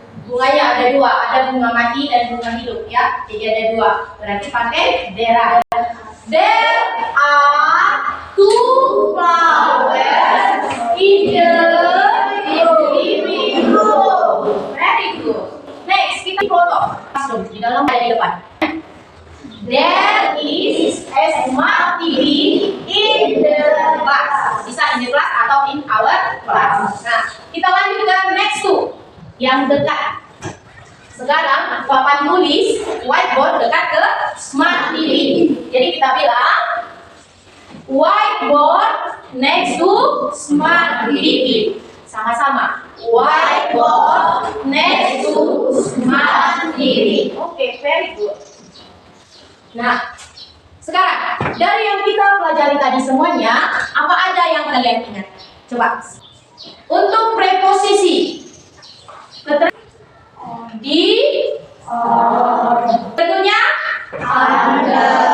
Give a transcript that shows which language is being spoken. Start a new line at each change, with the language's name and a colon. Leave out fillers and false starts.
Indonesian: Bunganya ada dua, ada bunga mati dan bunga hidup ya. Jadi ada dua. Berarti pakai there are.
English: There are two flowers in the living room. Very good. Next,
Indonesian: kita foto. Di dalam ada di depan.
English: There is a smart TV in the class.
Indonesian: Bisa
English: in the class atau in our class.
Indonesian: Nah, kita lanjut ke next to yang dekat. Sekarang papan tulis whiteboard dekat ke smart TV. Jadi kita bilang
English: whiteboard next to smart TV.
Indonesian: Sama-sama.
English: Whiteboard next to smart TV. Oke, very good.
Indonesian: Nah, sekarang dari yang kita pelajari tadi semuanya, apa aja yang kalian ingat? Coba. Untuk preposisi, di, tentunya ada.